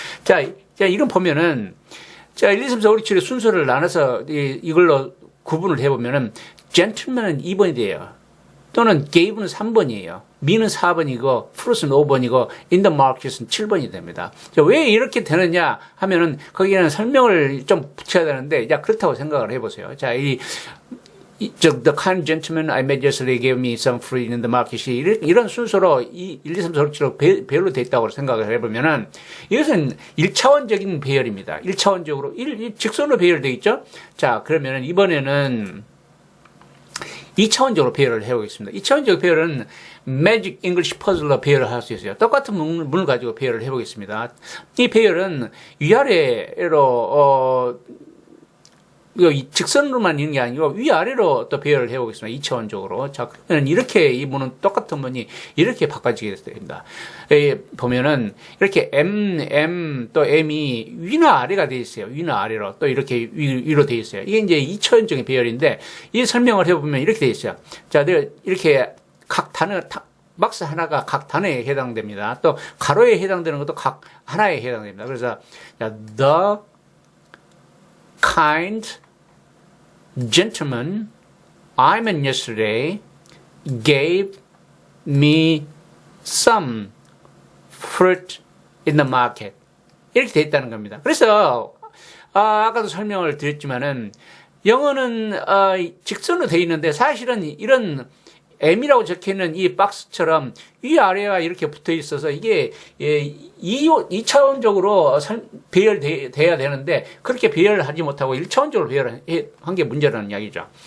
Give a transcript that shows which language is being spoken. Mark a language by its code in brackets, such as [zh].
[ko] 자, 이런 보면은, 자, 1, 2, 3, 4, 5, 6, 7의 순서를 나눠서 이걸로 구분을 해보면은, gentleman은 2번이 돼요. 또는 gave는 3번이에요. me는 4번이고, fruit은 5번이고, in the market은 7번이 됩니다. 왜 이렇게 되느냐 하면은, 거기에는 설명을 좀 붙여야 되는데, 그렇다고 생각을 해보세요. 자, [en] the kind gentleman I met yesterday gave me some fruit in the market. [ko] 이런 순서로 1, 2, 3, 4, 5, 7로 배열로 되어 있다고 생각을 해보면은, 이것은 1차원적인 배열입니다. 1차원적으로, 직선으로 배열되어 있죠? 자, 그러면은 이번에는 2차원적으로 배열을 해보겠습니다. 2차원적 배열은 Magic English Puzzle로 배열을 할 수 있어요. 똑같은 문을 가지고 배열을 해보겠습니다. 이 배열은 위아래로 직선으로만 있는 게 아니고 위아래로 또 배열을 해보겠습니다. 2차원적으로. 자, 그러면 이렇게 이 문은 똑같은 문이 이렇게 바꿔지게 됩니다. 보면은 이렇게 M 또 M이 위나 아래가 되어 있어요. 위나 아래로 또 이렇게 위로 되어 있어요. 이게 이제 2차원적인 배열인데 이 설명을 해보면 이렇게 되어 있어요. 자, 내가 이렇게 각 단어 박스 하나가 각 단어에 해당됩니다. 또 가로에 해당되는 것도 각 하나에 해당됩니다. 그래서 [en] the kind gentleman I met yesterday gave me some fruit in the market. [ko] 이렇게 되어 있다는 겁니다. 그래서 아까도 설명을 드렸지만은 영어는 직선으로 되어 있는데 사실은 이런 M이라고 적혀있는 이 박스처럼 위아래가 이렇게 붙어 있어서 이게 2차원적으로 배열돼야 되는데 그렇게 배열을 하지 못하고 1차원적으로 배열한 게 문제라는 이야기죠.